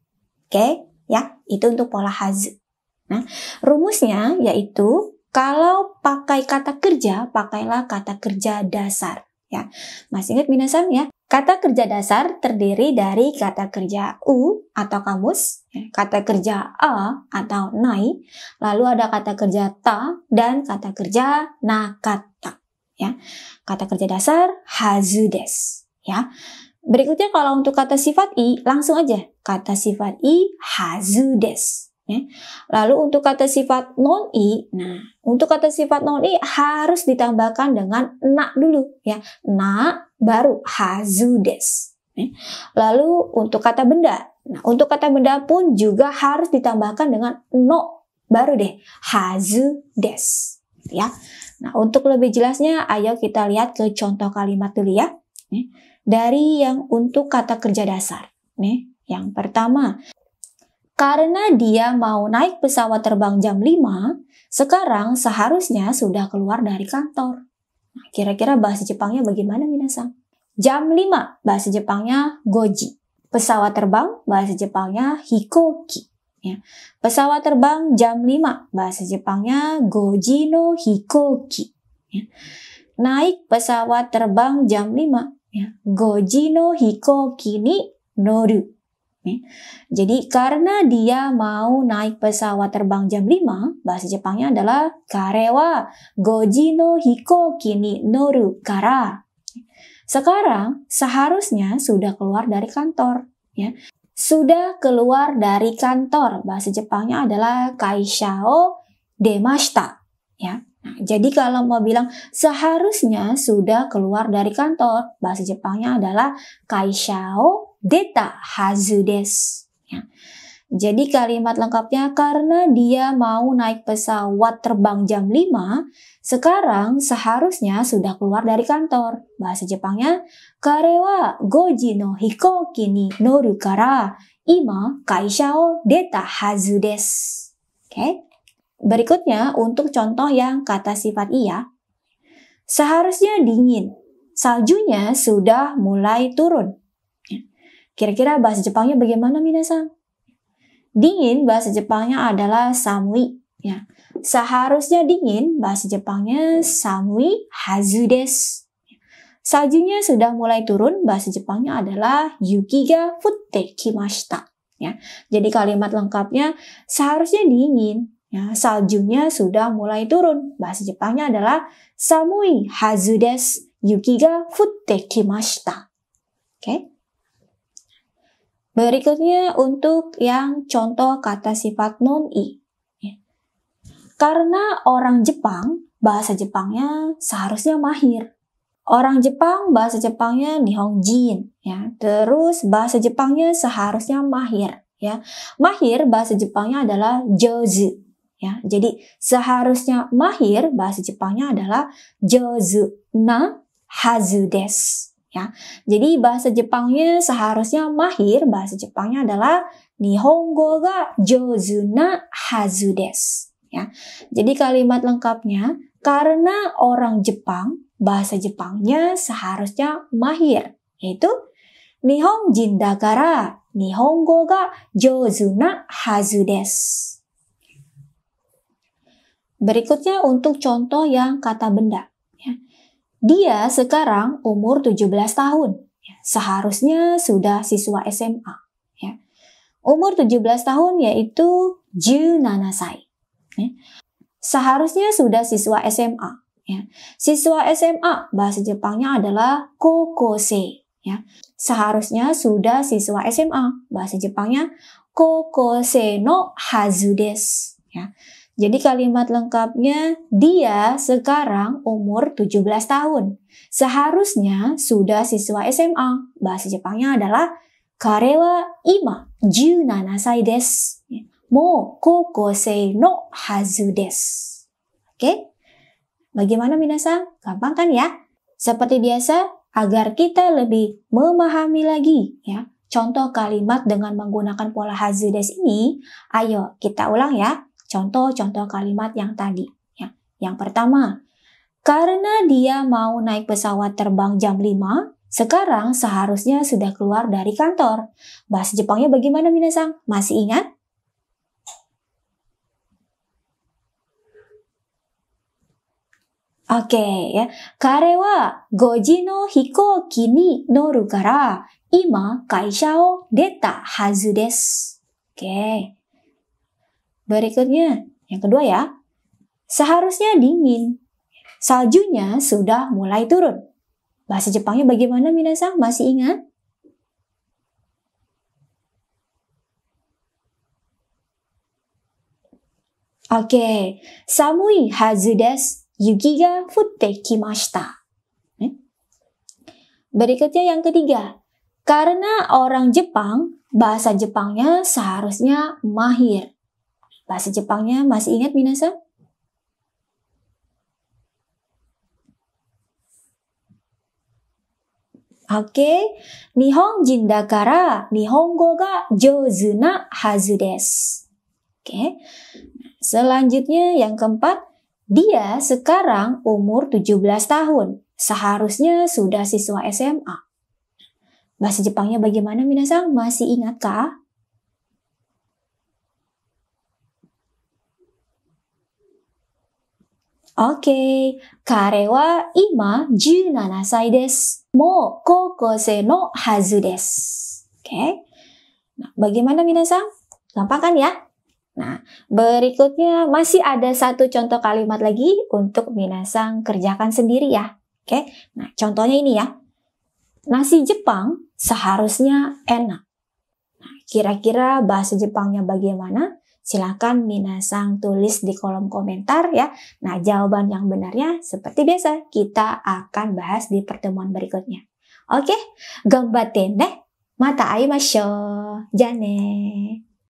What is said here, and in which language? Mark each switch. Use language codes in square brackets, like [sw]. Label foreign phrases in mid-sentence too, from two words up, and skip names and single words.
[id] Oke, ya, itu untuk pola hazu. Nah, rumusnya yaitu kalau pakai kata kerja, pakailah kata kerja dasar, ya. Masih ingat minasan, ya? Kata kerja dasar terdiri dari kata kerja u atau kamus, ya, kata kerja a atau nai, lalu ada kata kerja ta dan kata kerja nakata, ya. Kata kerja dasar [ja] はずです, [id] ya. Berikutnya kalau untuk kata sifat i, langsung aja kata sifat i [ja] はずです, [id] ya. Lalu untuk kata sifat non i, nah untuk kata sifat non i harus ditambahkan dengan na dulu, ya. [ja] Na baru はずです. [id] Lalu untuk kata benda, nah untuk kata benda pun juga harus ditambahkan dengan no baru deh [ja] はずです, [id] ya. Nah, untuk lebih jelasnya ayo kita lihat ke contoh kalimat dulu, ya. Dari yang untuk kata kerja dasar. Yang pertama, karena dia mau naik pesawat terbang jam 5, sekarang seharusnya sudah keluar dari kantor. Nah, kira-kira bahasa Jepangnya bagaimana, minasan? Jam 5 bahasa Jepangnya goji. Pesawat terbang bahasa Jepangnya hikoki. Ya. Pesawat terbang jam 5 bahasa Jepangnya [ja] 五時の飛行機. [id] Ya. Naik pesawat terbang jam 5, ya. [ja] 五時の飛行機に乗る. [id] Ya. Jadi karena dia mau naik pesawat terbang jam 5, bahasa Jepangnya adalah [ja] 彼は五時の飛行機に乗るから. [id] Sekarang seharusnya sudah keluar dari kantor, ya. Sudah keluar dari kantor, bahasa Jepangnya adalah [ja] 会社を出ました, [id] ya. Nah, jadi kalau mau bilang seharusnya sudah keluar dari kantor, bahasa Jepangnya adalah [ja] 会社を出たはずです, [id] ya. Jadi kalimat lengkapnya karena dia mau naik pesawat terbang jam 5, sekarang seharusnya sudah keluar dari kantor. Bahasa Jepangnya, [ja] 彼は五時の飛行機に乗るから今会社を出たはずです. [id] Oke. Berikutnya untuk contoh yang kata sifat iya. Seharusnya dingin. Saljunya sudah mulai turun. Kira-kira bahasa Jepangnya bagaimana, minasan? Dingin bahasa Jepangnya adalah samui, ya. Seharusnya dingin, bahasa Jepangnya [ja] 寒いはずです. [id] Saljunya sudah mulai turun, bahasa Jepangnya adalah [ja] 雪が降ってきました. [id] Ya, jadi kalimat lengkapnya seharusnya dingin, ya, saljunya sudah mulai turun. Bahasa Jepangnya adalah [ja] 寒いはずです、雪が降ってきました. [id] Oke. Berikutnya untuk yang contoh kata sifat non-i. Ya. Karena orang Jepang, bahasa Jepangnya seharusnya mahir. Orang Jepang, bahasa Jepangnya Nihonjin, ya. Terus bahasa Jepangnya seharusnya mahir, ya. Mahir bahasa Jepangnya adalah jouzu, ya. Jadi seharusnya mahir bahasa Jepangnya adalah [ja] 上手なはずです, [id] ya. Jadi bahasa Jepangnya seharusnya mahir bahasa Jepangnya adalah [ja] 日本語が上手なはずです, [id] ya. Jadi kalimat lengkapnya karena orang Jepang, bahasa Jepangnya seharusnya mahir, yaitu [ja] 日本人だから日本語が上手なはずです. [id] Berikutnya untuk contoh yang kata benda. Ya. Dia sekarang umur 17 tahun. Ya. Seharusnya sudah siswa SMA. Ya. Umur 17 tahun yaitu 17 sai. Ya. Seharusnya sudah siswa SMA. Ya. Siswa SMA bahasa Jepangnya adalah kokosei. Ya. Seharusnya sudah siswa SMA bahasa Jepangnya [ja] 高校生のはずです. [id] Ya. Jadi kalimat lengkapnya dia sekarang umur 17 tahun. Seharusnya sudah siswa SMA bahasa Jepangnya adalah [ja] 彼は今17歳です. もう高校生のはずです. [id] Oke? Bagaimana minasan? Gampang kan ya? Seperti biasa, agar kita lebih memahami lagi ya contoh kalimat dengan menggunakan pola [ja] はずです [id] ini, ayo kita ulang ya contoh-contoh kalimat yang tadi. Ya. Yang pertama, karena dia mau naik pesawat terbang jam 5, sekarang seharusnya sudah keluar dari kantor. Bahasa Jepangnya bagaimana minasan? Masih ingat? Oke, ya. [ja] 彼は 5 時の飛行機に乗るから、今会社を出たはずです。Oke. [id] Berikutnya, yang kedua ya. Seharusnya dingin. Saljunya sudah mulai turun. Bahasa Jepangnya bagaimana minasan? Masih ingat? Oke. [ja] 寒いはずです、雪が降ってきました. [id] Berikutnya yang ketiga. Karena orang Jepang, bahasa Jepangnya seharusnya mahir. Bahasa Jepangnya masih ingat minasan? Oke. [ja] 日本人だから日本語が上手なはずです. [id] Oke. Selanjutnya yang keempat. Dia sekarang umur 17 tahun. Seharusnya sudah siswa SMA. Bahasa Jepangnya bagaimana minasan? Masih ingat kah? Oke. [ja] 彼は今17歳です. もう高校生のはずです. [id] Oke. Nah, bagaimana minasan? Gampang kan ya? Nah, berikutnya masih ada satu contoh kalimat lagi untuk minasan kerjakan sendiri ya. Oke, nah contohnya ini ya. Nasi Jepang seharusnya enak. Nah, kira-kira bahasa Jepangnya bagaimana? Silahkan minasan tulis di kolom komentar ya. Nah, jawaban yang benarnya seperti biasa kita akan bahas di pertemuan berikutnya. Oke, [ja] がんばってね。また会いましょう. じゃね.